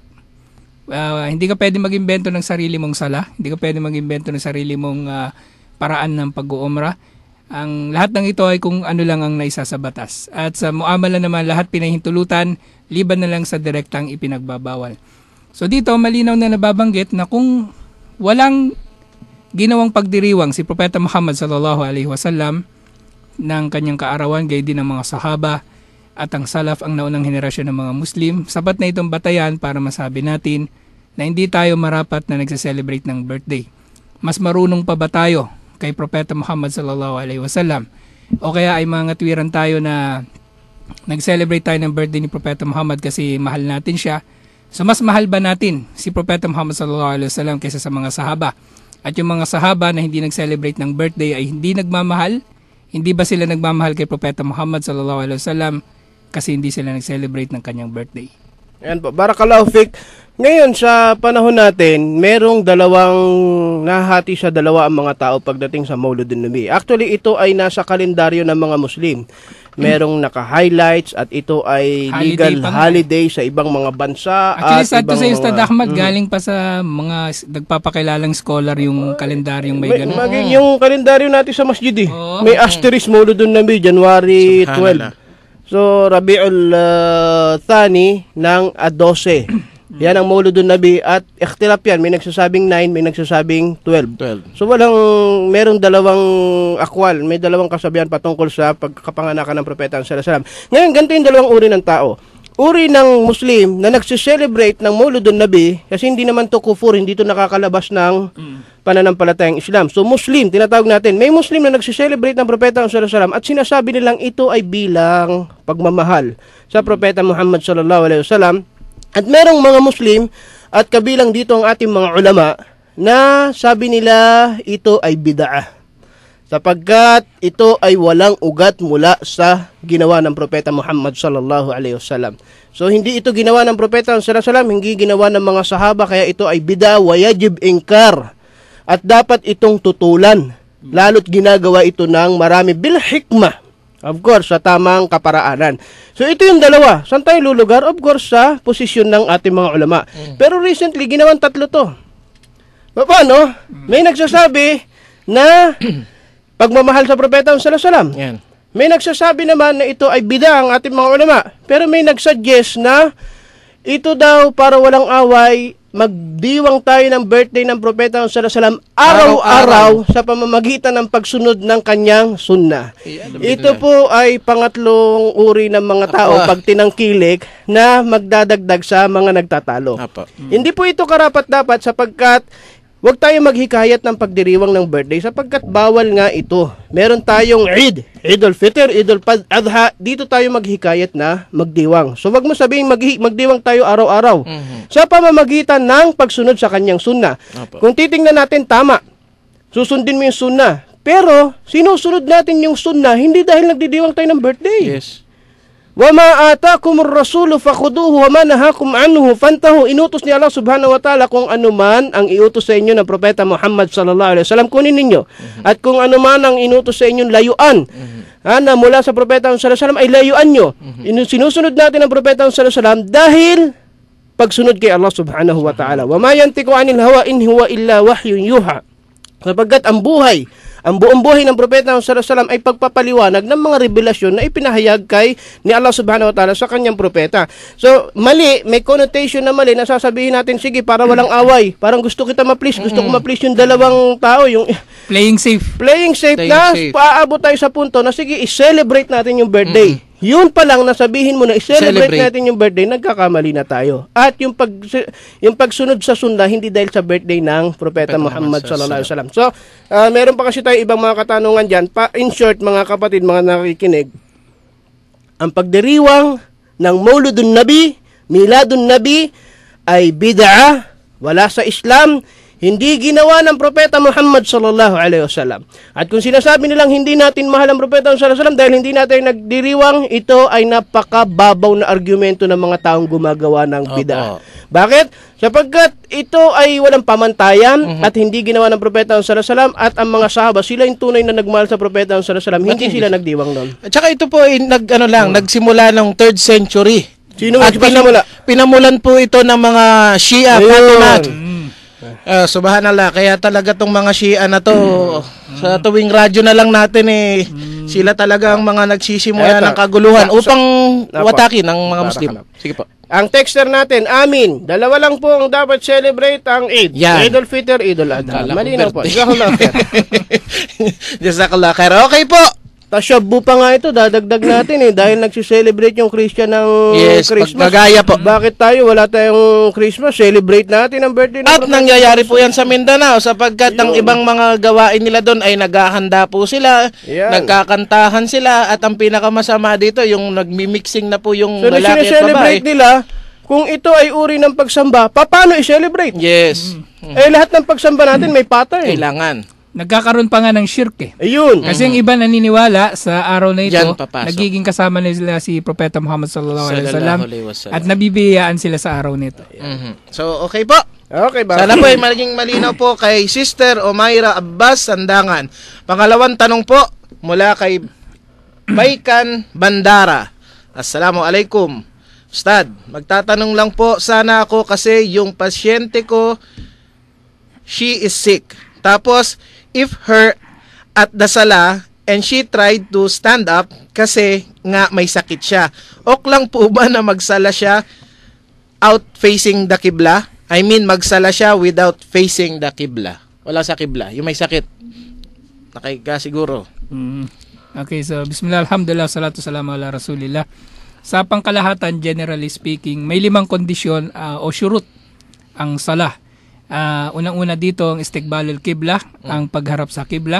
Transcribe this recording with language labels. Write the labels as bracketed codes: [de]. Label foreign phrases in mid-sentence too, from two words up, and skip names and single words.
[tl] Hindi ka pwede mag-imbento ng sarili mong sala, hindi ka pwede mag-imbento ng sarili mong paraan ng pag-uumra. Ang lahat ng ito ay kung ano lang ang naisa sa batas. At sa muamala naman, lahat pinahintulutan, liban na lang sa direktang ipinagbabawal. So dito, malinaw na nababanggit na kung walang ginawang pagdiriwang si Propeta Muhammad [ar] صلى الله عليه وسلم [tl] ng kanyang kaarawan, gayon din ng mga sahaba at ang salaf, ang naunang henerasyon ng mga Muslim, sapat na itong batayan para masabi natin na hindi tayo marapat na nagse-celebrate ng birthday. Mas marunong pa ba tayo kay Propeta Muhammad [ar] صلى الله عليه وسلم? [tl] O kaya ay mga tuwiran tayo na nag-celebrate tayo ng birthday ni Propeta Muhammad kasi mahal natin siya? So mas mahal ba natin si Propeta Muhammad [ar] صلى الله عليه وسلم [tl] kaysa sa mga sahaba? At yung mga sahaba na hindi nag-celebrate ng birthday ay hindi nagmamahal? Hindi ba sila nagmamahal kay Propeta Muhammad [ar] صلى الله عليه وسلم [tl] kasi hindi sila nag-celebrate ng kanyang birthday? Ayan po, [ar] بارك الله فيك. [tl] Ngayon sa panahon natin, merong nahati sa dalawa ang mga tao pagdating sa Mauludun Nabi. Actually, ito ay nasa kalendaryo ng mga Muslim. Merong naka-highlights at ito ay [en] legal holiday [tl] sa ibang mga bansa. [en] Actually, sad to say, [tl] Ustad Ahmad, galing pa sa mga nagpapakilalang scholar yung kalendaryong may ganun. Yung kalendaryo natin sa masjid may asterisk Mauludun Nabi, January 12. So, Rabiul Thani ng 12. Yan ang Mauludun Nabi at ikhtilaf yan. May nagsasabing 9, may nagsasabing 12. So, merong dalawang akwal, may dalawang kasabihan patungkol sa pagkapanganakan ng Propeta [ar] صلى الله عليه وسلم. [tl] Ngayon, ganito yung dalawang uri ng tao. Uri ng Muslim na nagsiselebrate ng Mauludun Nabi kasi hindi naman to kufur, hindi to nakakalabas ng pananampalatayang Islam. So Muslim, tinatawag natin, may Muslim na nagsiselebrate ng Propeta [ar] صلى الله عليه وسلم [tl] at sinasabi nilang ito ay bilang pagmamahal sa Propeta Muhammad [ar] صلى الله عليه وسلم. [tl] At merong mga Muslim at kabilang dito ang ating mga ulama na sabi nila ito ay bid'ah, sapagkat ito ay walang ugat mula sa ginawa ng Propeta Muhammad [ar] صلى الله عليه وسلم. [tl] So hindi ito ginawa ng Propeta [ar] صلى الله عليه وسلم, [tl] hindi ginawa ng mga sahaba, kaya ito ay [ar] بدعة ويجب إنكار. [tl] At dapat itong tutulan. Lalo't ginagawa ito ng marami [ar] بالحكمة. [en] Of course, [tl] sa tamang kaparaanan. So ito yung dalawa. Saan tayo lulugar? [en] Of course, [tl] sa posisyon ng ating mga ulama. Pero recently, ginawang tatlo to. Paano? May nagsasabi na pagmamahal sa propeta [ar] صلى الله عليه وسلم. [tl] Yan. May nagsasabi naman na ito ay bida ang ating mga ulama. Pero may nagsuggest na ito daw para walang away, magdiwang tayo ng birthday ng propeta [ar] صلى الله عليه وسلم [tl] araw-araw sa pamamagitan ng pagsunod ng kanyang sunnah. Ito po ay pangatlong uri ng mga tao pag tinangkilik na magdadagdag sa mga nagtatalo. Hindi po ito karapat-dapat sapagkat huwag tayo maghikayat ng pagdiriwang ng birthday sapagkat bawal nga ito. Meron tayong Eid, Eid al-Fitr, Eid al-Adha, dito tayo maghikayat na magdiwang. So wag mo sabihin magdiwang tayo araw-araw sa pamamagitan ng pagsunod sa kanyang sunnah. Kung titingnan natin, tama, susundin mo yung sunnah. Pero sinusunod natin yung sunnah hindi dahil nagdidiwang tayo ng birthday. Yes. [ar] وَمَا آتَاكُمُ الرَّسُولُ فَخُذُوهُ وَمَا نَهَاكُمْ عَنْهُ فَانْتَهُوا. [tl] Inutos ni Allah [ar] سبحانه وتعالى [tl] kung ano man ang iutos sa inyo ng propeta Muhammad [ar] صلى الله عليه وسلم, [tl] kunin ninyo. At kung ano man ang inutos sa inyo layuan, na mula sa propeta [ar] صلى الله عليه وسلم [tl] ay layuan nyo. Sinusunod natin ang propeta [ar] صلى الله عليه وسلم [tl] dahil pagsunod kay Allah [ar] سبحانه وتعالى. وَمَا يَنْتِقُ عَنِ الْهَوَىٰ إِنْ هُوَ إِلَّا وَحْيٌ يُوحَىٰ. [tl] Sapagkat ang buong buhay ng propeta [ar] صلى الله عليه وسلم [tl] ay pagpapaliwanag ng mga revelasyon na ipinahayag kay ni Allah [ar] سبحانه وتعالى [tl] sa kanyang propeta. So, mali, may connotation na mali na sasabihin natin, sige, para walang away. Parang gusto kita ma-please, gusto ko ma-please yung dalawang tao, yung [en] Playing safe [tl] na paabot tayo sa punto na sige, i-celebrate natin yung birthday. Yun pa lang nasabihin mo na i-celebrate natin yung birthday, nagkakamali na tayo. At yung pagsunod sa sunnah hindi dahil sa birthday ng propeta Muhammad [ar] صلى الله عليه وسلم. [tl] So, meron pa kasi tayo ibang mga katanungan diyan. [en] In short, [tl] mga kapatid, mga nakikinig, ang pagdiriwang ng Mauludun Nabi, Miladun Nabi ay bid'ah, wala sa Islam. Hindi ginawa ng propeta Muhammad [ar] صلى الله عليه وسلم. [tl] At kung sinasabi nilang hindi natin mahal ang propeta [ar] صلى الله عليه وسلم [tl] dahil hindi natin nagdiriwang, ito ay napakababaw na argumento ng mga taong gumagawa ng bid'ah. Bakit? Sapagkat ito ay walang pamantayan at hindi ginawa ng propeta [ar] صلى الله عليه وسلم [tl] at ang mga sahaba, sila yung tunay na nagmahal sa propeta [ar] صلى الله عليه وسلم, [tl] hindi sila nagdiwang doon. At saka ito po ay nagsimula ng 3rd century. Sino at pinamulan po ito ng mga Shia, Fatimid. Subhanallah, kaya talaga tong mga Shia na to, sa tuwing radyo na lang natin sila talaga ang mga nagsisimula ng kaguluhan upang watakin ang mga Muslim. Sige po. Ang texter natin, amin. Dalawa lang po ang dapat celebrate ang Eid. Eid al-Fitr, Eid al-Adha. Malinaw po. [ar] جزاك الله خير. جزاك الله خير. [tl] Okay po. Tashabbu pa nga ito, dadagdag natin dahil nagsiselebrate yung Christian ng Christmas. Pagkagaya po. Bakit tayo, wala tayong Christmas? Celebrate natin ang birthday ng At nangyayari po yan sa Mindanao sapagkat ang ibang mga gawain nila doon ay naghahanda po sila, nagkakantahan sila, at ang pinakamasama dito, yung nagmi-mixing na po yung lalaki at babae. Nila, kung ito ay uri ng pagsamba, paano i-celebrate? Yes. Lahat ng pagsamba natin may pattern. Kailangan. Nagkakaroon pa nga ng shirk Ayun. Kasi yung iba naniniwala sa araw na ito, nagiging kasama nila si Propeta Muhammad [ar] صلى الله عليه وسلم [tl] at nabibiyayaan sila sa araw nito. So, okay po. Okay ba? Sana po ay maging malinaw po kay Sister Omaira Abbas Sandangan. Pangalawang tanong po mula kay Baikan Bandara. Assalamualaikum. Ustad, magtatanong lang po sana ako kasi yung pasyente ko, [en] she is sick. Tapos, if her at the sala and she tried to stand up [tl] kasi nga may sakit siya. Ok lang po ba na magsala siya [en] out facing the Qibla? I mean, [tl] magsala siya [en] without facing the Qibla. [tl] Wala sa Qibla. Yung may sakit. Nakahiga siguro. [ar] Okay, so بسم الله، الحمد لله، الصلاة السلام على رسول الله. [tl] Sa pangkalahatan, [en] generally speaking, [tl] may 5 kondisyon o syurut ang salah. Unang-una dito ang [ar] استقبال القبلة, [tl] ang pagharap sa Qibla.